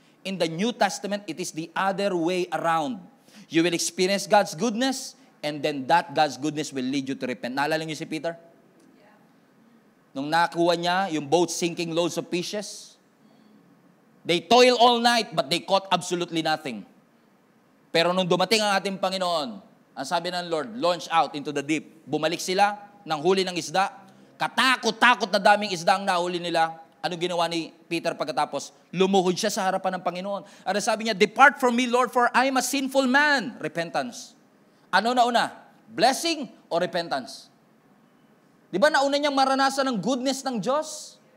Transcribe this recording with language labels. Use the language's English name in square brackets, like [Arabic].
[English] In the New Testament, it is the other way around. You will experience God's goodness, and then that God's goodness will lead you to repent. [Filipino] Naalala niyo si Peter? Nung nakuha niya yung [English] boat sinking loads of fishes, they toil all night, but they caught absolutely nothing. [Filipino] Pero nung dumating ang ating Panginoon, ang sabi ng Lord, [English] launch out into the deep. [Filipino] Bumalik sila ng huli ng isda. Katakot-takot na daming isda ang nahuli nila. Ano ginawa ni Peter pagkatapos? Lumuhod siya sa harapan ng Panginoon. [English] At sabi niya, depart from me, Lord, for I am a sinful man. [Filipino] Repentance. Ano na una? Blessing o repentance? Di ba nauna niyang maranasan ng goodness ng Diyos?